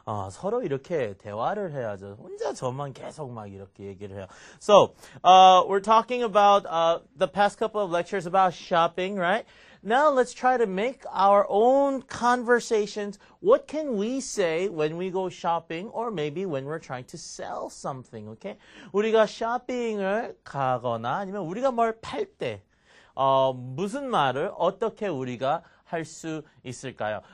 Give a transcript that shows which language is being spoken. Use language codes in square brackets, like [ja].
[ko] 서로 이렇게 대화를 해야죠. 혼자 저만 계속 막 이렇게 얘기를 해요. [en] So, we're talking about the past couple of lectures about shopping, right? Now let's try to make our own conversations. What can we say when we go shopping or maybe when we're trying to sell something, okay? [ko] 우리가 쇼핑을 가거나 아니면 우리가 뭘 팔 때, 무슨 말을 어떻게 우리가 할 수 있을까요?